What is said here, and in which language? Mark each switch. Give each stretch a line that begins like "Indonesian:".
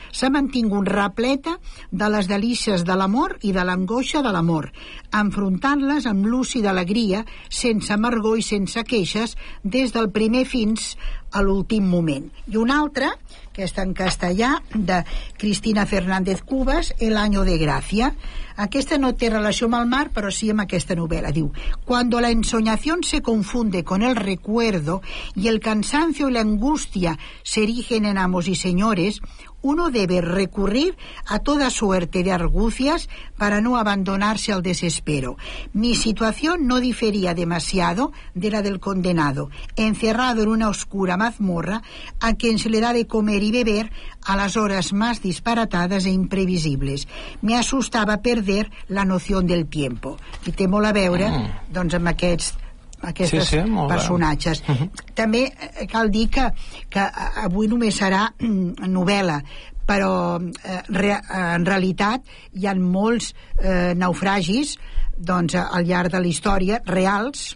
Catalan: S'ha mantingut repleta de les delícies de l'amor i de l'angoixa de l'amor, enfrontant-les amb lúcida alegria, sense amargor i sense queixes, des del primer fins a l'últim moment. I una altra, aquesta en castellà, de Cristina Fernández Cubas, El año de gracia. Aquesta no té relació amb el mar, però sí amb aquesta novel·la.
Spanish: Diu, cuando la ensoñación se confunde con el recuerdo y el cansancio y la angustia se erigen en amos y señores, uno debe recurrir a toda suerte de argucias para no abandonarse al desespero. Mi situación no difería demasiado de la del condenado, encerrado en una oscura mazmorra a quien se le da de comer y beber a las horas más disparatadas e imprevisibles. Me asustaba perder la noción del tiempo.
Catalan: I té molt a veure, doncs, amb aquestes sí, personatges. També cal dir que avui només serà novel·la, però en realitat hi ha molts naufragis, doncs, al llarg de la història, reals,